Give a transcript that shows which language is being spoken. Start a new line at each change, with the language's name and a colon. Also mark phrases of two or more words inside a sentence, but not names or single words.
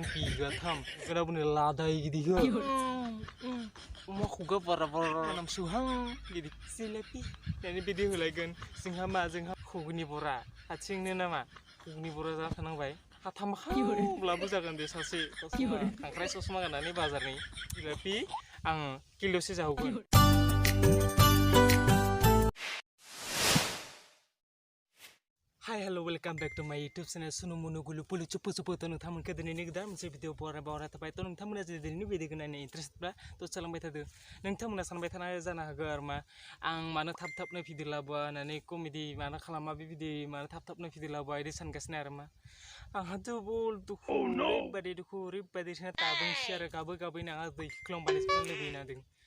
Bodo: बिगाथाम गोनाबोनो लादाय गिदि हो अमा खुगा बारा नामसुहां गिदि जिलेपि दानि बिदि होलायगोन जोंहा खुगुनि बरा हाथिंनो नामा खुगुनि बरा जाना थानांबाय हाथामखाब्लाबो जागोन दे सासे खांख्राइ ससमा गाननानै बाजारनि जिलेपि आं किल'से जाहोगोन
English: Hi, hello, welcome back to my YouTube channel.
Bodo: Sunu munu gulu pulu cupu to nongtamonखौ दिनैनि गोदान मोनसे भिडिअ बावरा थाबाय थ' नोंथांमोना जुदि दिनैनि भिडिअखौ नायनो इन्टारेस्टब्ला थ' सोलोंबाय थादो नोंथांमोना सानबाय थानाय जानो हागौ आरो मा आं मानो थाब-थाबनो भिडिअ लाबोआ होननानै कमेडि मानो खालामा बे भिडिअ मानो थाब-थाबनो भिडिअ लाबोआ इदि सानगासिनो आरो मा आंहा double दुखु ओरैबायदि ताबुंसै आरो गाबै आंहा दै खिख्लांबायसो लुबैनादों